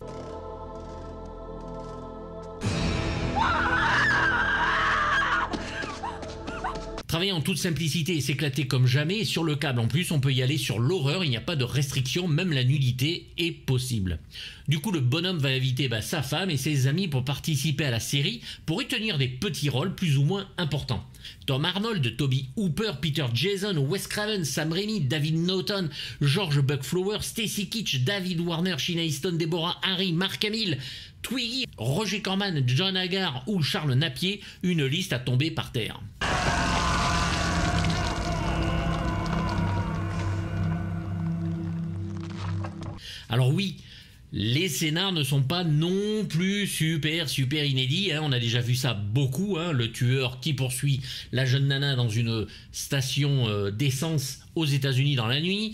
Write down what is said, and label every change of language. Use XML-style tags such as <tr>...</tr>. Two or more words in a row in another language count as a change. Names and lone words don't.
<fr>Travailler en toute simplicité et s'éclater comme jamais, et sur le câble en plus, on peut y aller sur l'horreur, il n'y a pas de restriction, même la nudité est possible. Du coup, le bonhomme va inviter sa femme et ses amis pour participer à la série, pour y tenir des petits rôles plus ou moins importants. Tom Arnold, Toby Hooper, Peter Jason, Wes Craven, Sam Raimi, David Naughton, George Buckflower, Stacy Keach, David Warner, Sheena Easton, Deborah Harry, Mark Hamill, Twiggy, Roger Corman, John Hagar ou Charles Napier, une liste à tomber par terre. Alors oui, les scénars ne sont pas non plus super inédits, on a déjà vu ça beaucoup, le tueur qui poursuit la jeune nana dans une station d'essence aux États-Unis dans la nuit.</fr>